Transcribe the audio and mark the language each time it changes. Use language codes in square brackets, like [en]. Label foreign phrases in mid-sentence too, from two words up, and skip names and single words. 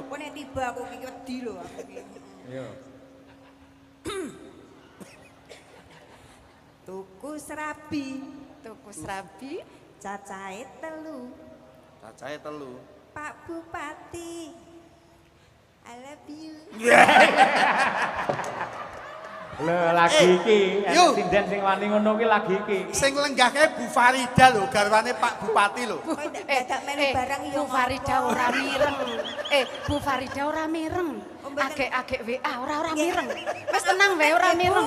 [jv] Kok nek tiba aku iki wedi lho aku iki. Yo. Tuku serabi, Tuku serabi. cacahe 3. Cacahe 3. Pak Bupati. [en] I love you. [jv] Lho lagi iki, yuk. sinden sing wani ngono ki lagi iki. Sing lenggahke Bu Farida lho, garwane Pak Bupati lho. Kowe dadak melu barang yo. Bu Farida ora mireng. Bu Farida ora mireng. Agek-agek WA ora mireng. Wis tenang wae ora mireng.